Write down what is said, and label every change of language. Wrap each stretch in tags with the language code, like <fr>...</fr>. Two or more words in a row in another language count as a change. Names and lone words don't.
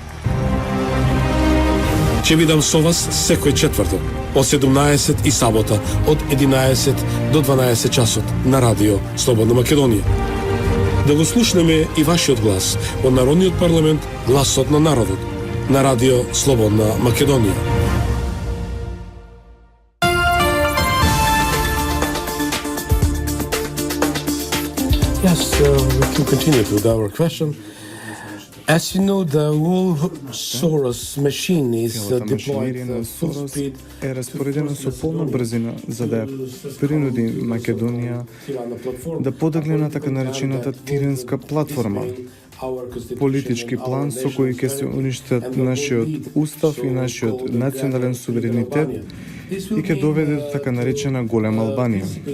<mk>Ќе бидам со вас секој четврток од 17 и сабота од 11 до 12 часот на радио Слободна Македонија. Да го слушнеме и вашиот глас во Народниот парламент, гласот на народот, на радио Слободна Македонија.</mk> <en>Yes, we can continue with our question. As you know, the whole Soros machine is</en> <mk>Целата</mk> <en>deployed</en> <mk>машинерија на</mk> <en>full</en> <mk>Сорос</mk> <en>speed</en> <mk>е распоредена со полна брзина за да ја принуди Македонија да подигне на така наречената тиранска платформа, политички план со кој ќе се уништат нашиот устав и нашиот национален суверенитет и ќе доведе до така наречена голема Албанија.</mk>